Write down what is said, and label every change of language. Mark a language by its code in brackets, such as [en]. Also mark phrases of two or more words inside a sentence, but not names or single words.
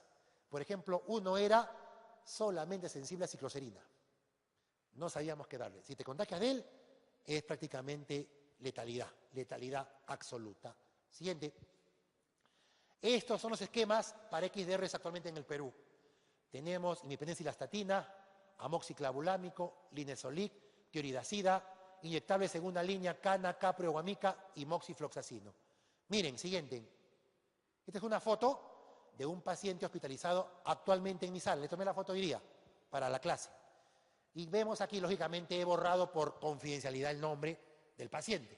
[es] Por ejemplo, uno era solamente sensible a cicloserina. No sabíamos qué darle. Si te contagias de él, es prácticamente letalidad absoluta. Siguiente. Estos son los esquemas para XDRs actualmente en el Perú. Tenemos imipenem cilastatina, amoxiclavulámico, linezolid, tiroidazida, inyectable segunda línea, cana, caprio, guamica y moxifloxacino. Miren, siguiente. Esta es una foto de un paciente hospitalizado actualmente en mi sala. Le tomé la foto hoy día para la clase. Y vemos aquí, lógicamente, he borrado por confidencialidad el nombre del paciente.